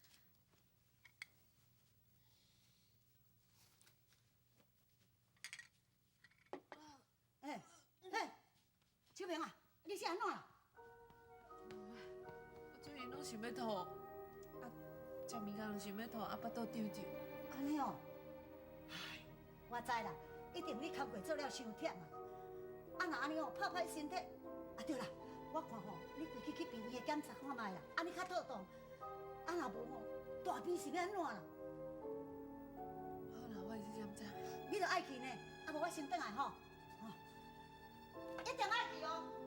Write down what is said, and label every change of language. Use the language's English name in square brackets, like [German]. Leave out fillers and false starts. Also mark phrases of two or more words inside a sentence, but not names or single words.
[Min Nan Chinese] 秋萍啊，你是安怎啦？我最近拢想要吐，啊，食物件拢想要吐，啊，巴肚胀胀。安尼哦，唉，我知啦，一定你工课做了伤忝啊。啊，若安尼哦，拍歹身体。啊，对啦，我看吼，你规去病院检查看卖啦，安尼较妥当。啊，若无吼，大病是要安怎啦？好啦，我会去检查。你着爱去呢，啊无我先转来吼。一定爱去哦。